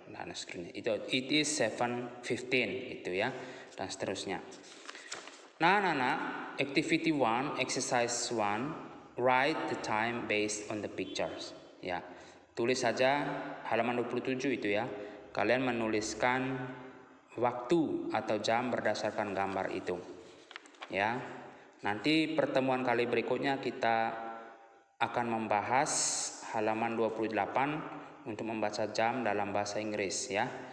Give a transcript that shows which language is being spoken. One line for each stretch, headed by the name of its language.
Indonesian: Nah, itu
English: it is 7:15
Indonesian: itu ya, dan seterusnya. Nah, anak-anak,
English: activity 1, exercise 1, write the time based on the pictures.
Indonesian: Ya, tulis saja halaman 27 itu ya. Kalian menuliskan waktu atau jam berdasarkan gambar itu. Ya. Nanti pertemuan kali berikutnya kita akan membahas halaman 28 untuk membaca jam dalam bahasa Inggris ya.